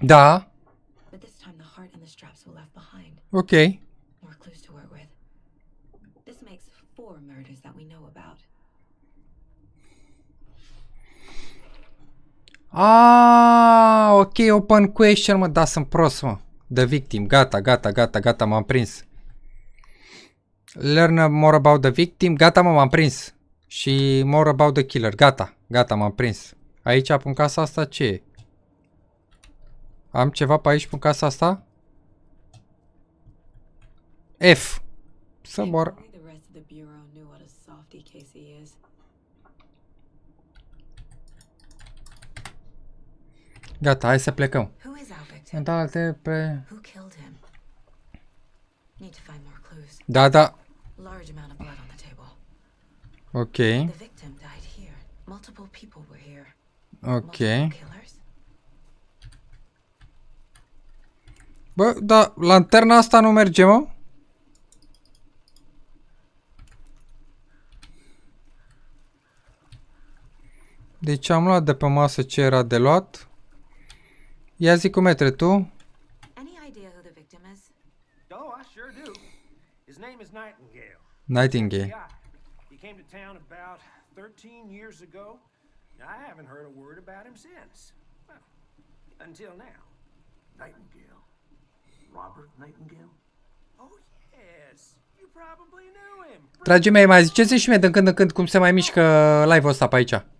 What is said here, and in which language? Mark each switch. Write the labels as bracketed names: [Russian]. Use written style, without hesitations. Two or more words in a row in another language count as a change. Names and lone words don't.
[Romanian] Da. [English] But this time the heart and the straps were left behind. Ok. More clues to work with. This makes 4 murders that we know about. Ah, ok, open question, [Romanian] mă, da, sunt prost, mă. [English] The victim, [Romanian] gata, m-am prins. [English] Learn more about the victim, [Romanian] gata, mă, m-am prins. [English] Și more about the killer, [Romanian] gata, m-am prins. Aici, pe casa asta, ce e? Am ceva pe aici, pe casa asta? F. Să [English] If [Romanian] mor. [English] only the rest of the bureau knew what a softie Casey is. [Romanian] Gata, hai să plecăm. [English] Who is our victim? [Romanian] Întoarce pe... [English] Who killed him? Need to find more clues. [Romanian] Da. [English] Large amount of blood on the table. Ok. The victim died here. Multiple people were here. Ok. Multiple killers? [Romanian] Bă, da, lanterna asta nu merge, mă? Deci am luat de pe masă ce era de luat. Ia zi cu metre, tu? [English] Any idea who the victim is? Oh, I sure do. His name is Nightingale. Nightingale. Yeah. He came to town about 13 years ago. I haven't heard a word about him since. Well, until now. Nightingale. Robert Nightingale? Oh, yes. You probably knew him. [Romanian] Dragii mei, mai ziceți și mie din când în când cum se mai mișcă live-ul ăsta pe aici.